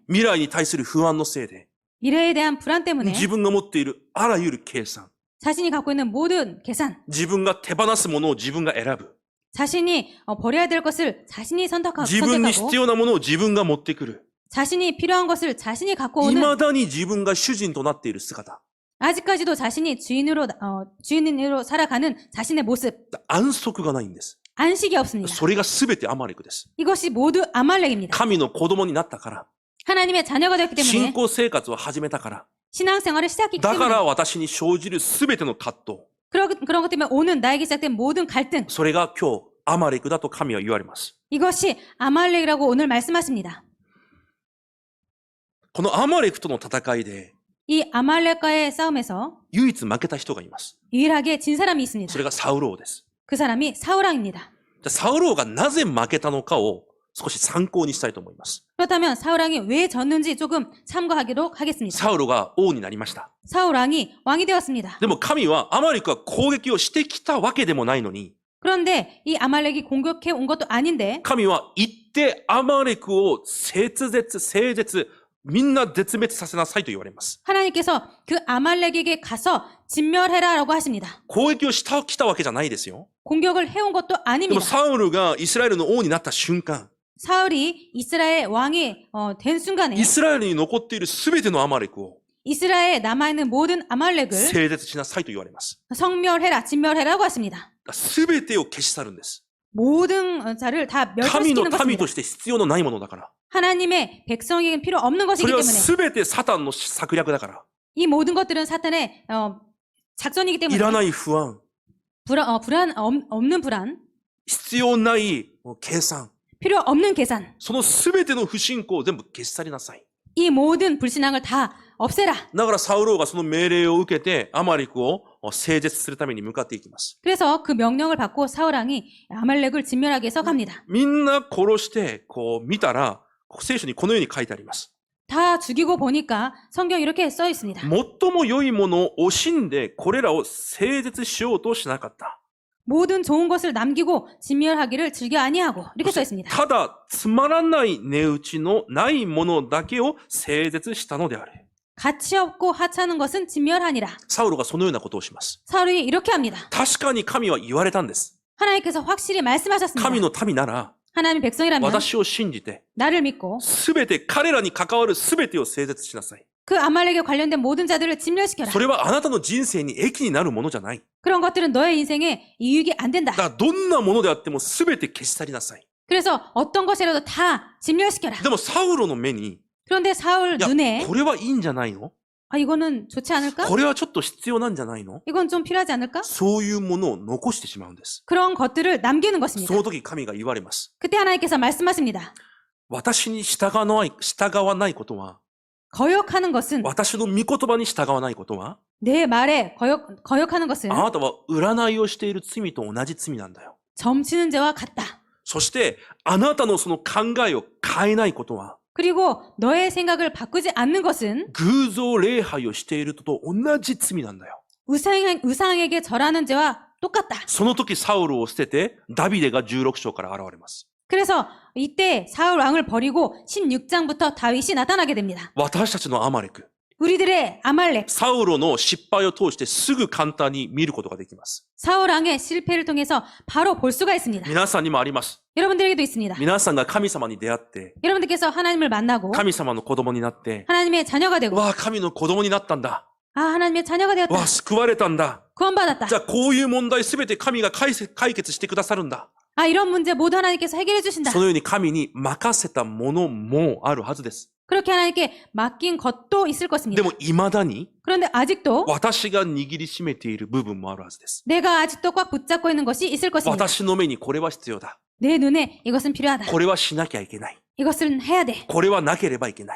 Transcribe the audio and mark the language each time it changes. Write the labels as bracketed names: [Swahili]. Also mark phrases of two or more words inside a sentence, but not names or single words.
[Japanese] 未来に対する不安のせいで、 [Korean] 미래에 대한 불안 때문에 [Japanese] 自分が持っているあらゆる計算、 [Korean] 자신이 갖고 있는 모든 계산 [Japanese] 自分が手放すものを自分が選ぶ、 [Korean] 자신이 버려야 될 것을 자신이 [Japanese] 自分に必 [Korean] 선택하고 [Japanese] 要なものを自分が持ってくる。 [Korean] 자신이 필요한 것을 자신이 갖고 오는 [Japanese] 未だに自分が主人となっている姿。 [Korean] 아직까지도 자신이 주인으로 살아가는 자신의 모습 [Japanese] 安息がないんです。 [Korean] 안식이 없습니다. [Japanese] それが全てアマレクです。 [Korean] 이것이 모두 아말렉입니다. [Japanese] 神の子供になったから、 [Korean] 하나님의 자녀가 되었기 [Japanese] 信 [Korean] 때문에 [Japanese] 仰生活を始めたから、 [Korean] 신앙생활을 시작했기 [Japanese] だか [Korean] 때문에 [Japanese] ら私に生じる全ての葛藤、 [Korean] 그런 것 때문에 오는 나에게 시작된 모든 갈등 [Japanese] それが今日アマレクだと神は言われます。 [Korean] 이것이 아말렉이라고 오늘 말씀하십니다. [Japanese] このアマレクとの戦いで [Korean] 이 아말렉과의 싸움에서 [Japanese] 唯一負けた人がいます。 [Korean] 유일하게 진 사람이 있습니다. [Japanese] それがサウローです。 [Korean] 그 사람이 사울왕입니다. [Japanese] じゃあサウローがなぜ負けたのかを少し参考にしたいと思います。 [Korean] 그렇다면 사울왕이 왜 졌는지 조금 참고하도록 하겠습니다. [Japanese] サウロが王になりました。 [Korean] 사울왕이 왕이 되었습니다. [Japanese] でも神はアマレクが攻撃をしてきたわけでもないのに、 [Korean] 그런데 이 아말렉이 공격해 온 것도 아닌데 [Japanese] 神は行ってアマレクを整絶、みんな絶滅させなさいと言われます。 [Korean] 하나님께서 그 아말렉에게 가서 진멸해라라고 하십니다. [Japanese] 攻撃を来たわけじゃないですよ。 [Korean] 공격을 해온 것도 [Japanese] でも [Korean] 아닙니다. [Japanese] サウルがイスラエルの王になった瞬間、 [Korean] 사울이 이스라엘 왕이 된 순간에 [Japanese] イスラエルに残っているすべてのアマレクを [Korean] 이스라엘에 남아있는 모든 아말렉을 [Japanese] 整絶しなさいと言われます。 [Korean] 성멸해라, 진멸해라고 하십니다. [Japanese] すべてを消し去るんです。 [Korean] 모든 자를 다 [Japanese] 神の [Korean] 멸절시키는 [Japanese] 民 [Korean] 것입니다. [Japanese] として必要のないものだから。 [Korean] 하나님의 백성에게는 필요 없는 [Japanese] そ [Korean] 것이기 [Japanese] れは [Korean] 때문에 [Japanese] すべてサタンの策略だから。 [Korean] 이 모든 것들은 사탄의 작전이기 [Japanese] いら [Korean] 때문에 [Japanese] ない不安、 [Korean] 없는 불안, [Japanese] 必要ない計算、 [Korean] 필요 없는 계산, [Japanese] そのすべての不信仰を全部消し去りなさい。 [Korean] 이 모든 불신앙을 다 없애라. [Japanese] だからサウローがその命令を受けてアマレクを整絶するために向かっていきます。 [Korean] 그래서 그 명령을 받고 사울왕이 아말렉을 진멸하기 위해서 갑니다. [Japanese] みんな殺してこう見たら聖書にこのように書いてあります。 [Korean] 다 죽이고 보니까 성경 이렇게 써 있습니다. [Japanese] 最も良いものを惜しんでこれらを整絶しようとしなかった。 [Korean] 모든 좋은 것을 남기고 진멸하기를 즐겨 아니하고 이렇게 써 있습니다. [Japanese] ただつまらない値打ちのないものだけを整絶したのである。 [Korean] 가치 없고 하찮은 것은 진멸하니라. [Japanese] サウロがそのようなことをします。 [Korean] 사울이 이렇게 합니다. [Japanese] 確かに神は言われたんです。 [Korean] 하나님께서 확실히 말씀하셨습니다. [Japanese] 神の民なら [Korean] 하나님 백성이라면 [Japanese] 私を信じて [Korean] 나를 믿고 [Japanese] すべて彼らに関わるすべてを整絶しなさい。 [Korean] 그 아말렉에 관련된 모든 자들을 진멸시켜라. [Japanese] それはあなたの人生に益になるものじゃない。 [Korean] 그런 것들은 너의 인생에 이익이 안 된다. [Japanese] だからどんなものであってもすべて消し去りなさい。 [Korean] 그래서 어떤 것이라도 다 진멸시켜라. [Japanese] でもサウロの目に、 [Korean] 그런데 사울 [Japanese] いや、 [Korean] 눈에 [Japanese] これはいいんじゃないの？ [Korean] 아 이거는 좋지 않을까? [Japanese] これはちょっと必要なんじゃないの？ [Korean] 이건 좀 필요하지 않을까? [Japanese] そういうものを残してしまうんです。 [Korean] 그런 것들을 남기는 [Japanese] そ [Korean] 것입니다. [Japanese] の時神が言われます。 [Korean] 그때 하나님께서 말씀하십니다. [Japanese] 私に従わないことは、 [Korean] 거역하는 것은 [Japanese] 私の御言葉に従わないことは、 [Korean] 내 말에 거역하는 것은 [Japanese] あなたは占いをしている罪と同じ罪なんだよ。 [Korean] 점치는 죄와 같다. [Japanese] そして、あなたのその考えを変えないことは、 [Korean] 그리고 너의 생각을 바꾸지 않는 것은 [Japanese] 偶像礼拝をしているのと同じ罪なんだよ。 [Korean] 우상에게 절하는 죄와 똑같다. [Japanese] その時サウルを捨てて、ダビデが16章から現れます。 [Korean] 그래서 이때 사울 왕을 버리고 16장부터 다윗이 나타나게 됩니다. [Japanese] 私たちのアマレク、 [Korean] 우리들의 아말렉, [Japanese] サウロの失敗を通してすぐ簡単に見ることができます。 [Korean] 사울 왕의 실패를 통해서 바로 볼 수가 있습니다. [Japanese] 皆さんにもあります。 [Korean] 여러분들에게도 있습니다. [Japanese] 皆さんが神様に出会って、 [Korean] 여러분들께서 하나님을 만나고 [Japanese] 神様の子供になって、 [Korean] 하나님의 자녀가 되고 [Japanese] わあ、神の子供になったんだ。 [Korean] 아, 하나님의 자녀가 되었다. [Japanese] わあ、救われたんだ。 [Korean] 구원받았다. [Japanese] じゃあこういう問題すべて神が解決してくださるんだ。 [Korean] 아, 이런 문제 모두 하나님께서 해결해 주신다. [Japanese] そのように神に任せたものもあるはずです。 [Korean] 그렇게 하나님께 맡긴 것도 있을 [Japanese] で [Korean] 것입니다. [Japanese] も未だに [Korean] 그런데 아직도 [Japanese] 私が握りしめている部分もあるはずです。 [Korean] 내가 아직도 꽉 붙잡고 있는 것이 있을 것입니다. [Japanese] 私の目にこれは必要だ。 [Korean] 내 눈에 이것은 필요하다. [Japanese] これはしなきゃいけない。 [Korean] 이것은 해야 돼. [Japanese] これはなければいけない。